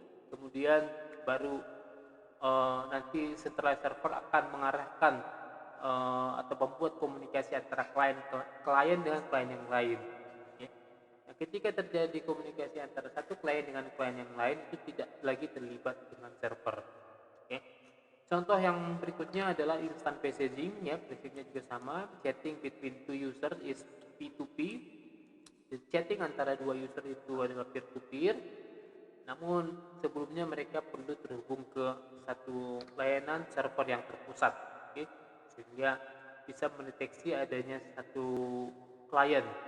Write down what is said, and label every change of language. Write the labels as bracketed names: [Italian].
[Indonesian] Kemudian baru nanti setelah server akan mengarahkan atau membuat komunikasi antara klien dengan klien yang lain. Ya. Nah, ketika terjadi komunikasi antara satu klien dengan klien yang lain itu tidak lagi terlibat dengan server. Ya. Contoh yang berikutnya adalah instant messaging, ya, prinsipnya juga sama. [English] Chatting between two users is P2P. [Indonesian] Chatting antara dua user itu adalah peer-to-peer. Namun sebelumnya mereka perlu terhubung ke satu layanan server yang terpusat, okay? Sehingga bisa mendeteksi adanya satu klien.